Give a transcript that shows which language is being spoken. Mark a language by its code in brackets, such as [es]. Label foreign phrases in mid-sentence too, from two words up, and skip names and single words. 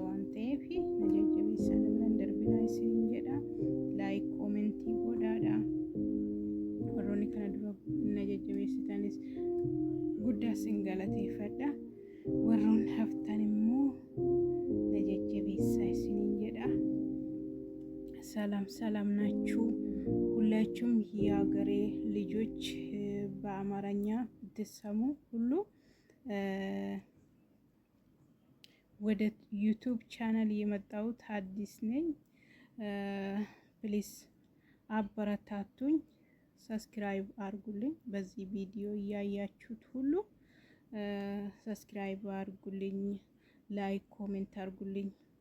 [om] waan ta'eef na jajjabeessaa na bira hin darbina isin jedha like komentii godhaadha warroonni kana dura na jajjabeessitanis guddaa isin galateeffadha warroon haftan immoo na jajjabeessaa isin jedha [am] ሰላም ናችሁ ሁላችሁም የሀገሬ ልጆች በአማርኛ ብትሰሙ ሁሉ ወደ ዩቲዩብ ቻናል የመጣሁት አዲስ ነኝ ፕሊዝ አበረታቱኝ ሰብስክራይብ አድርጉልኝ በዚህ ቪዲዮ ያያችሁት ሁሉ ሰብስክራይብ አድርጉልኝ [en] like comment [am] አድርጉልኝ